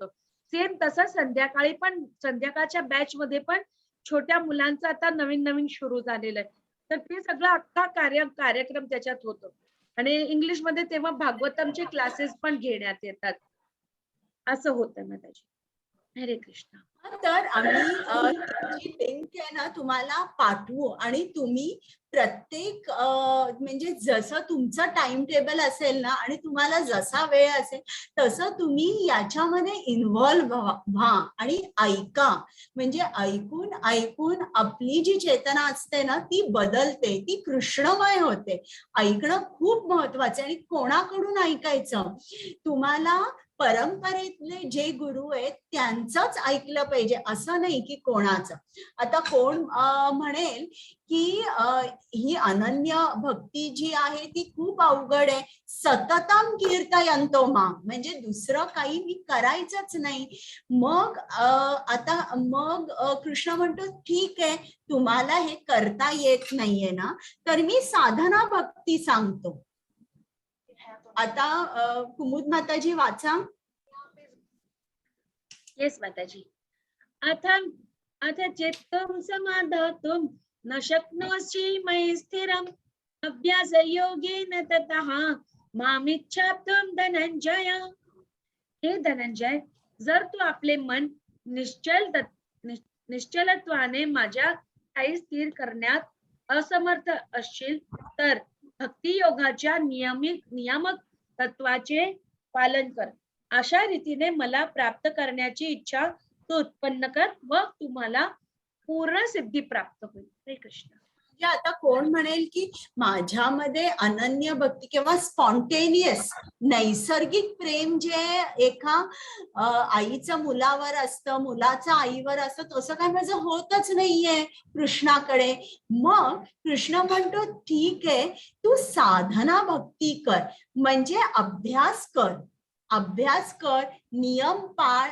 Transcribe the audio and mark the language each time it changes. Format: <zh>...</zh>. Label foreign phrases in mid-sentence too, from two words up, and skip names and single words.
<mr>सेम तसं संध्याकाळी पण संध्याकाळच्या बॅच मध्ये पण छोट्या मुलांचं आता नवीन नवीन सुरू झालेलं आहे. तर ते सगळं अख्खा कार्यक्रम त्याच्यात होतो. आणि इंग्लिश मध्ये तेव्हा भागवतमचे क्लासेस पण घेण्यात येतात. असं होतं माताजी. हरे कृष्ण. तर आम्ही जी लिंक आहे ना तुम्हाला पाठवू आणि तुम्ही प्रत्येक म्हणजे जसं तुमचं</mr> <en>time table</en> <mr>असेल ना आणि तुम्हाला जसा वेळ असेल तसं तुम्ही याच्यामध्ये इन्व्हॉल्व्ह व्हा आणि ऐका. म्हणजे ऐकून ऐकून आपली जी चेतना असते ना ती बदलते, ती कृष्णमय होते. ऐकणं खूप महत्वाचं आहे. आणि कोणाकडून ऐकायचं? तुम्हाला परंपरेतले जे गुरु आहेत त्यांचंच ऐकलं पाहिजे, असं नाही की कोणाचं. आता कोण म्हणेल की ही अनन्य भक्ती जी आहे ती खूप अवघड आहे,</mr> <sa>सततम कीर्तयन्तो मां,</sa> <mr>म्हणजे दुसरं काही मी करायचंच नाही. मग कृष्ण म्हणतो ठीक आहे, तुम्हाला हे करता येत नाहीये ना, तर मी साधना भक्ती सांगतो. आता कुमुद माताजी वाचा. येस माताजी.</mr> <sa>अथ चित्तं समाधातुं न शक्नोषि मयि स्थिरम् अभ्यासयोगेन ततः मामिच्छाप्तुं धनंजय.</sa> <mr>हे धनंजय, जर तू आपले मन निश्चलत्वाने माझ्या ठायी स्थिर करण्यात असमर्थ असशील तर भक्ती योगाच्या नियामक तत्वाचे पालन कर. अशा रीतीने मला प्राप्त करण्याची इच्छा तू उत्पन्न कर व तुम्हाला पूर्ण सिद्धी प्राप्त होईल. हरे कृष्ण. म्हणजे आता कोण म्हणेल की माझ्यामध्ये अनन्य भक्ती किंवा स्पॉन्टेनियस नैसर्गिक प्रेम जे एका आईचं मुलावर असतं, मुलाचं आईवर असतं, तसं काय माझं होतच नाहीये कृष्णाकडे. मग कृष्ण म्हणतो ठीक आहे, तू साधना भक्ती कर, म्हणजे अभ्यास कर, नियम पाळ.</mr>